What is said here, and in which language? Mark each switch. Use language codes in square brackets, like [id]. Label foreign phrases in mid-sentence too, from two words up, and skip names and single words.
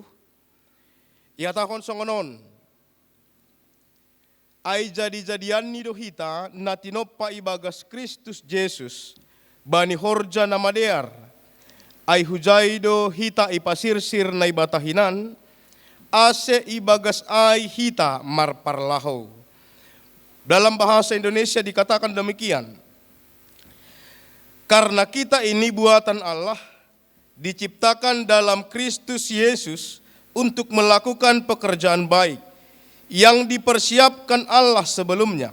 [bts] Iatakon songonon, ay jadi-jadian ni dohita na tinoppa ibagas Kristus Jesus, bani horja na madear, ay hujaydo hita ipasirsir na ibatahinan, ase ibagas ay hita marparlaho. [id] Dalam bahasa Indonesia dikatakan demikian, karena kita ini buatan Allah, diciptakan dalam Kristus Yesus untuk melakukan pekerjaan baik yang dipersiapkan Allah sebelumnya.